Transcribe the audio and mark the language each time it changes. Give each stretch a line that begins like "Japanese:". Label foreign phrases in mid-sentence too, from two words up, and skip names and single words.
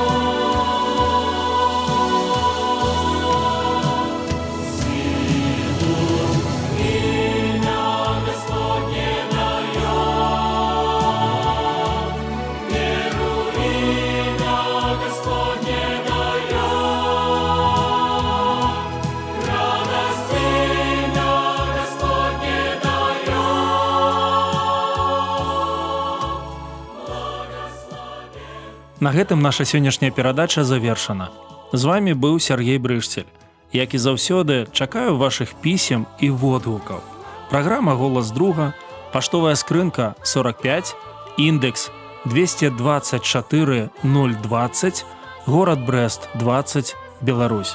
Russian: Силу имя Господне дает, веру имя Господне дает, радость имя Господне дает, благословен.
Belarusian: На гэтым наша сённяшняя перадача завершана. З вами быў Сергей Брышцель. Як і заўсёды, чакаю вашых пісем і водгукаў. Праграма «Голас друга», паштовая скрынка 45, індекс 224 020, горад Брэст 20, Беларусь.